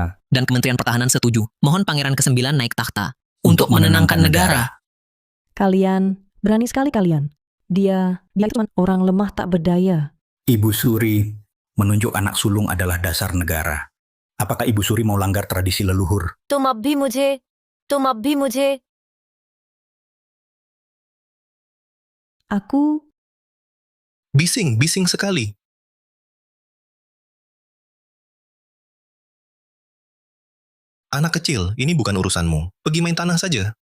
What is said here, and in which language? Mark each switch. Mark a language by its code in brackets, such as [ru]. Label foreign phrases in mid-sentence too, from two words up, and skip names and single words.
[id] dan Kementerian Pertahanan setuju. Mohon pangeran ke-9 naik takhta untuk menenangkan negara. Kalian, berani sekali kalian. Dia itu orang lemah tak berdaya. Ibu Suri menunjuk anak sulung adalah dasar negara. Apakah Ibu Suri mau langgar tradisi leluhur? [hi] तुम अब भी मुझे [id] Aku, Bising sekali. Anak kecil, ini bukan urusanmu. Pergi main tanah saja.